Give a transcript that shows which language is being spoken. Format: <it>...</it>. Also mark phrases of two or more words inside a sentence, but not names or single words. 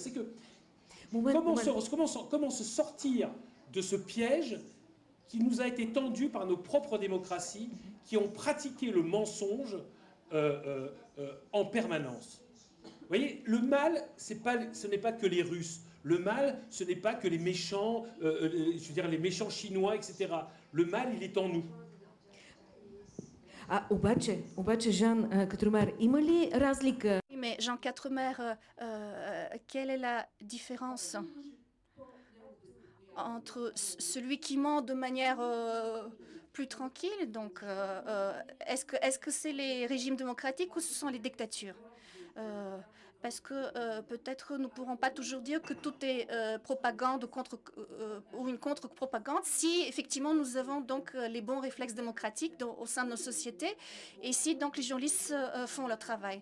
<fr>C'est que comment se sortir de ce piège qui nous a été tendu par nos propres démocraties qui ont pratiqué le mensonge en permanence. Vous voyez, le mal, ce n'est pas que les Russes. Le mal, ce n'est pas que les méchants, je veux dire les méchants chinois, etc. Le mal, il est en nous.</fr> <bg>Обаче, Жан Катромер, има ли разлика?</bg> <fr>Oui, mais Jean Quatremer, quelle est la différence entre celui qui ment de manière plus tranquille, donc est-ce que c'est les régimes démocratiques ou ce sont les dictatures? Parce que peut-être nous ne pourrons pas toujours dire que tout est propagande ou une contre-propagande si effectivement nous avons donc les bons réflexes démocratiques au sein de nos sociétés et si donc les journalistes font leur travail.</fr>